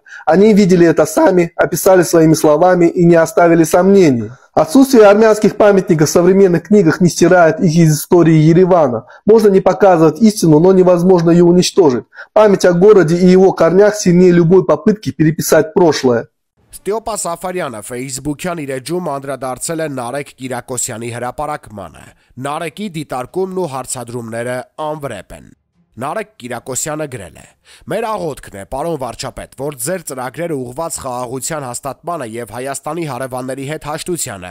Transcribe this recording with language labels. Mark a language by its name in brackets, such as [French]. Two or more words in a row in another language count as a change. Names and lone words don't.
[Russian] Они видели это сами, описали своими словами и не оставили сомнений. Отсутствие армянских памятников в современных книгах не стирает их из истории Еревана. Можно не показывать истину, но невозможно ее уничтожить. Память о городе и его корнях сильнее любой попытки переписать прошлое. [Armenian] Ստեոպա Սաֆարյանը Facebook-յան իր էջում անդրադարձել է Նարեկ Կիրակոսյանի հրապարակմանը։ Նարեկի դիտարկումն ու հարցադրումները անվրեպ են։ Նարեկ Կիրակոսյանը գրել է. «Մեր աղոթքն է, պարոն վարչապետ, որ ձեր ծրագրերը ուղղված խաղաղության հաստատմանը եւ Հայաստանի հարևանների հետ հաշտությանը